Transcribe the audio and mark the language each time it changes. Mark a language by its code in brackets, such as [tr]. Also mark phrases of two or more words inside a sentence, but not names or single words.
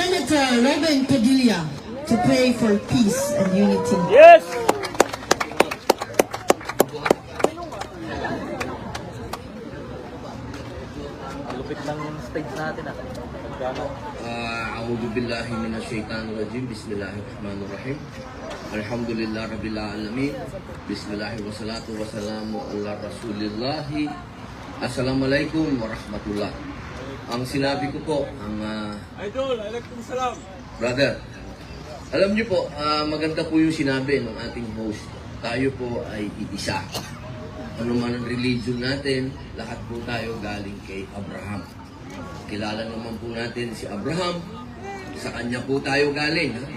[en] Dr. Robin Padilla to pray for peace and unity. Yes! [tl] Lupit ng stage natin ah. [ar] أعوذ بالله من الشيطان الرجيم. بسم الله الرحمن الرحيم الحمد لله رب العالمين. بسم الله والصلاة والسلام على رسول الله. السلام عليكم ورحمة الله. [tl] Ang sinabi ko po, Idol, [ar] عليكم السلام. [tl] brother, alam niyo po, maganda po yung sinabi ng ating host. Tayo po ay iisa. Ano man ang religion natin, lahat po tayo galing kay Abraham. Kilala naman po natin si Abraham. Sa kanya po tayo galing. Ha?